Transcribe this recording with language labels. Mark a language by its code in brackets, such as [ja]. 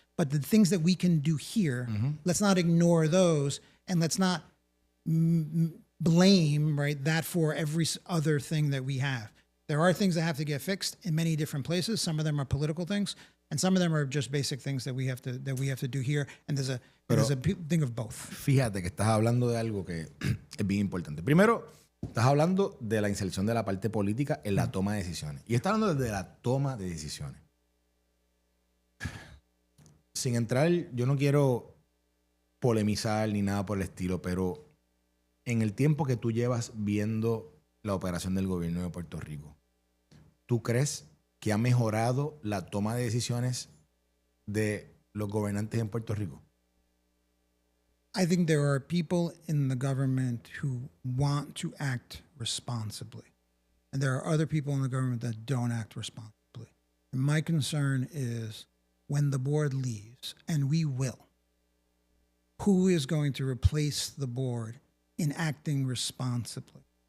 [en] But the things that we can do here, let's not ignore those, and let's not blame, right, that for every other thing that we have. There are things that have to get fixed in many different places. Some of them are political things, and some of them are just basic things that we have to do here. And there's a thing of both. [es] Fíjate que estás hablando de algo que es bien importante. Primero, estás hablando de la inserción de la parte política en la toma de decisiones. Y estás hablando de la toma de decisiones. Sin entrar, yo no quiero polemizar ni nada por el estilo, pero en el tiempo que tú llevas viendo la operación del gobierno de Puerto Rico, ¿tú crees que ha mejorado la toma de decisiones de los gobernantes en Puerto Rico? [en] I think there are people in the government who want to act responsibly. And there are other people in the government that don't act responsibly. And my concern is when the board leaves, and we will, who is going to replace the board in acting responsibly?